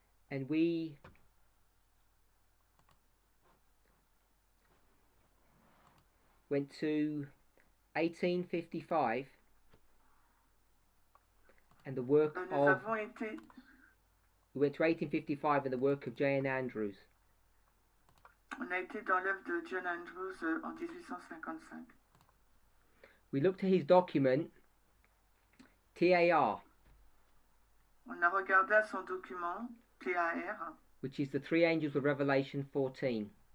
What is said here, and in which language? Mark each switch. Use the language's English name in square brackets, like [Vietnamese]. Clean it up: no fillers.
[English] And we went to 1855 and the work [French] Nous [English] of [French] avons été, [English] we went to 1855 and the work of J.N. Andrews. [French] on a été dans l'œuvre de John Andrews en 1855. [English] We looked at his document TAR, [French] On a regardé à son document TAR, [English] which is the three angels of Revelation 14.